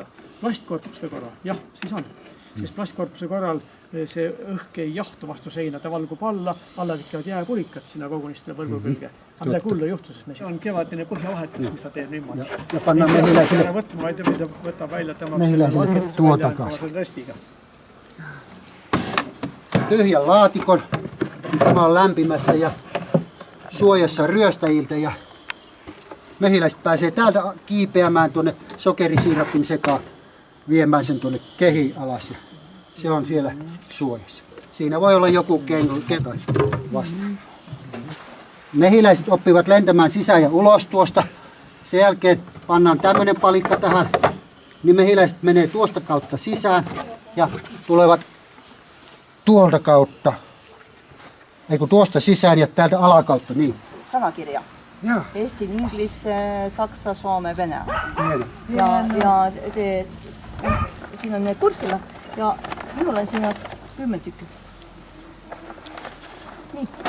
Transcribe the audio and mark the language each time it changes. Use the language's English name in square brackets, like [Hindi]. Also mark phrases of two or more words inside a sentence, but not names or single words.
[Estonian] Plastkorpuste korral, jah, siis on. Sest plastkorpuse korral see õhk ei jahtu vastu seina, ta valgub alla tekivad jääpulikad sinna kogunistele võrgu külge. Aga midagi hullu juhtu, sest see on kevadine põhjavahetus, mis ta teeb niimoodi. [Finnish] Ja panna mehiläisille [Estonian] võtab välja [Finnish] tuo takaisin. Tyhjän laatikon, tämä on lämpimässä ja suojassa ryöstäjiltä ja mehiläiset pääsee täältä kiipeämään tuonne sokerisiirapin sekaan viemään sen tuonne kehiin alas ja se on siellä suojassa. Siinä voi olla joku keto vasta. Mehiläiset oppivat lentämään sisään ja ulos tuosta. Sen jälkeen pannaan tämmöinen palikka tähän, niin mehiläiset menee tuosta kautta sisään ja tulevat tuolta kautta, ei kun tuosta sisään ja täältä alakautta, niin. Sanakirja. Jaa. [Estonian] Eesti, Inglis, Saksa, Soome, Vene. Ja siin on need kursilla ja minul on siin 10 tükki.